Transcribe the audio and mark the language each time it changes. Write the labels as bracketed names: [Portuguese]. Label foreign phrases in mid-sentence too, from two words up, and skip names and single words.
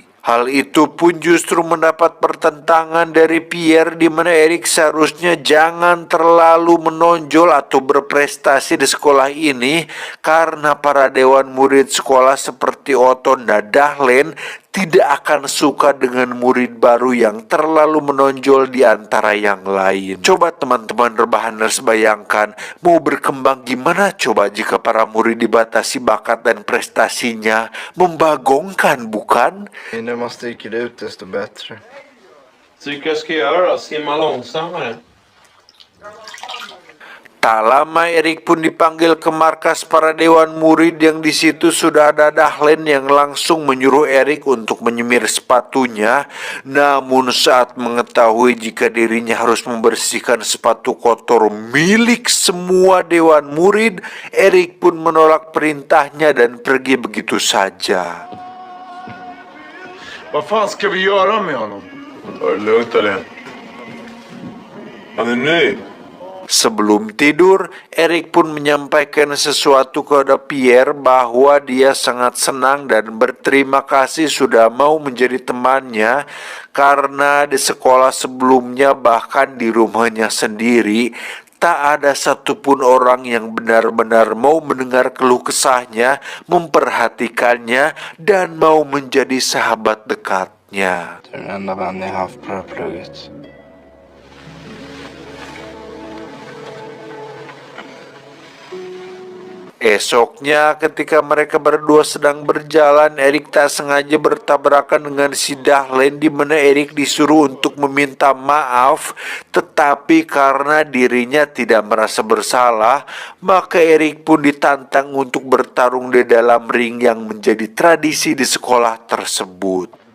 [Indonesian] Hal itu pun justru mendapat pertentangan dari Pierre, di mana Eric seharusnya jangan terlalu menonjol atau berprestasi di sekolah ini karena para dewan murid sekolah seperti Otto dan Dahlin tidak akan suka dengan murid baru yang terlalu menonjol di antara yang lain. Coba teman-teman rebahaners bayangkan, mau berkembang gimana coba jika para murid dibatasi bakat dan prestasinya? Membagongkan, bukan? [Swedish] När man sticker ut desto bättre. Tycker jag ska göra då? Simma långsammare. [Indonesian] Tak lama Erik pun dipanggil ke markas para dewan murid yang di situ sudah ada Dahlen yang langsung menyuruh Erik untuk menyemir sepatunya. Namun saat mengetahui jika dirinya harus membersihkan sepatu kotor milik semua dewan murid, Erik pun menolak perintahnya dan pergi begitu saja. [Swedish] Vad fan ska vi göra med honom? Var det lugnt eller? Han är ny. [Indonesian] Sebelum tidur, Erik pun menyampaikan sesuatu kepada Pierre bahwa dia sangat senang dan berterima kasih sudah mau menjadi temannya, karena di sekolah sebelumnya bahkan di rumahnya sendiri tak ada satupun orang yang benar-benar mau mendengar keluh kesahnya, memperhatikannya, dan mau menjadi sahabat dekatnya. [Swedish] Du är den enda vän jag haft på det här plugget. [Indonesian] Esoknya ketika mereka berdua sedang berjalan, Erik tak sengaja bertabrakan dengan si Dahlen, di mana Erik disuruh untuk meminta maaf, tetapi karena dirinya tidak merasa bersalah, maka Erik pun ditantang untuk bertarung di dalam ring yang menjadi tradisi di sekolah tersebut.